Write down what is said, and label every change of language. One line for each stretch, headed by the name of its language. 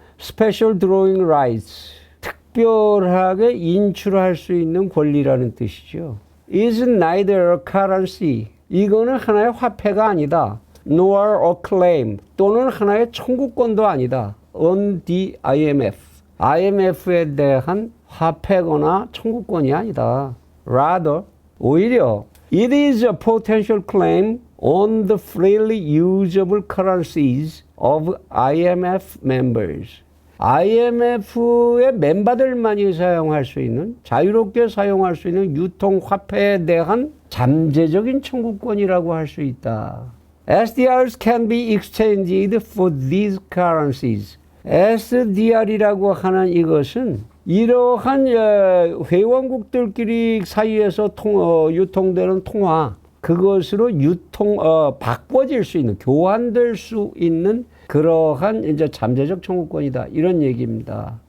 English: Special Drawing Rights,
Korean: 특별하게 인출할 수 있는 권리라는 뜻이죠.
English: Is neither a currency,
Korean: 이거는 하나의 화폐가 아니다.
English: Nor a claim,
Korean: 또는 하나의 청구권도 아니다.
English: On the IMF,
Korean: IMF에 대한 화폐거나 청구권이 아니다.
English: Rather,
Korean: 오히려
English: it is a potential claim on the freely usable currencies of IMF members.
Korean: IMF의 멤버들만이 사용할 수 있는, 자유롭게 사용할 수 있는 유통화폐에 대한 잠재적인 청구권이라고 할 수 있다.
English: SDRs can be exchanged for these currencies.
Korean: SDR이라고 하는 이것은 이러한 회원국들끼리 사이에서 유통되는 통화, 그것으로 바꿔질 수 있는, 교환될 수 있는 그러한 이제 잠재적 청구권이다, 이런 얘기입니다.